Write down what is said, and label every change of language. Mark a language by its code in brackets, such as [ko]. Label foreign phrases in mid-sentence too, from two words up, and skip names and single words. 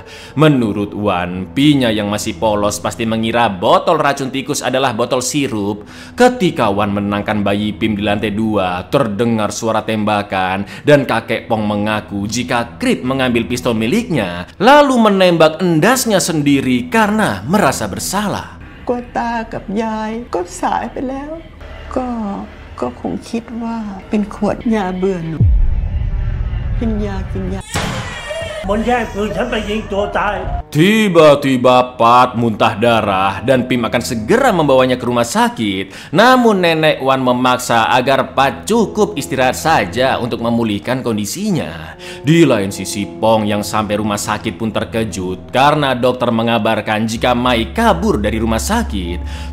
[id] Menurut Wan, Pinya yang masih polos pasti mengira botol racun tikus adalah botol sirup. Ketika Wan menenangkan bayi Pim di lantai 2, terdengar suara tembakan dan kakek Pong mengaku jika Krit mengambil pistol miliknya lalu menembak endasnya sendiri karena merasa bersalah. [th] ก็ตากับยายก็สายไปแล้วก็คงคิดว่าเป็นขวดยาเบื่อหนูกินยา มันแย่งปืนฉันไปยิงตัวตาย [id] Tiba-tiba Pat muntah darah dan Pim akan segera membawanya ke rumah sakit. Namun nenek Wan memaksa agar Pat cukup istirahat saja untuk memulihkan kondisinya. Di lain sisi Pong yang sampai rumah sakit pun terkejut karena dokter mengabarkan jika Mai kabur dari rumah sakit.